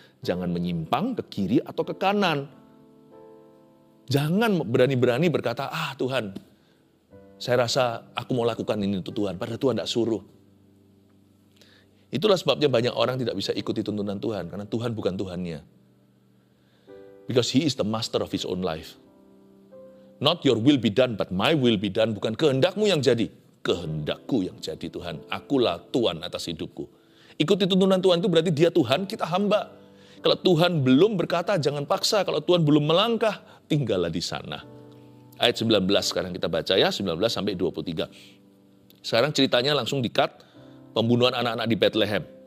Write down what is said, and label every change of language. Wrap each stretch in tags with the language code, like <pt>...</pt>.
<id>Jangan menyimpang ke kiri atau ke kanan. Jangan berani-berani berkata, Tuhan, saya rasa aku mau lakukan ini untuk Tuhan. Padahal Tuhan tidak suruh. Itulah sebabnya banyak orang tidak bisa ikuti tuntunan Tuhan. Karena Tuhan bukan Tuhannya.</id> <en>Because He is the master of His own life. Not your will be done, but my will be done.</en> <id>Bukan kehendakmu yang jadi, kehendakku yang jadi Tuhan. Akulah Tuhan atas hidupku. Ikuti tuntunan Tuhan itu berarti dia Tuhan, kita hamba. Kalau Tuhan belum berkata, jangan paksa. Kalau Tuhan belum melangkah, tinggallah di sana. Ayat 19 sekarang kita baca ya, 19 sampai 23. Sekarang ceritanya langsung di-cut, pembunuhan anak-anak di Bethlehem.</id>